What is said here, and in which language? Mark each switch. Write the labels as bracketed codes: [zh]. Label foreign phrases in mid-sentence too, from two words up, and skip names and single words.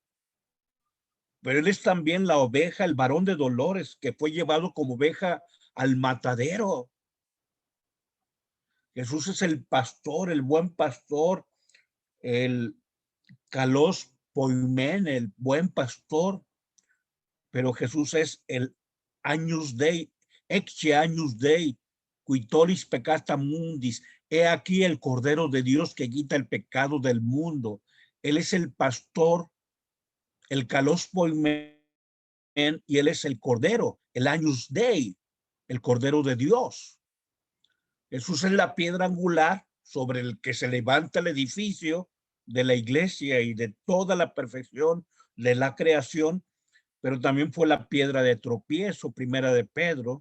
[es] Pero él es también la oveja, el varón de dolores, que fue llevado como oveja al matadero. Jesús es el pastor, el buen pastor, el [el] kalos poimen, [es] el buen pastor. Pero Jesús es el [la] agnus Dei, ecce agnus Dei, qui tollis peccata mundis. [es] He aquí el Cordero de Dios que quita el pecado del mundo. Él es el pastor, el [el] kalos poimen, [es] y él es el Cordero, el [la] agnus Dei, [es] el Cordero de Dios. Jesús es la piedra angular sobre el que se levanta el edificio de la iglesia y de toda la perfección de la creación, pero también fue la piedra de tropiezo, primera de Pedro.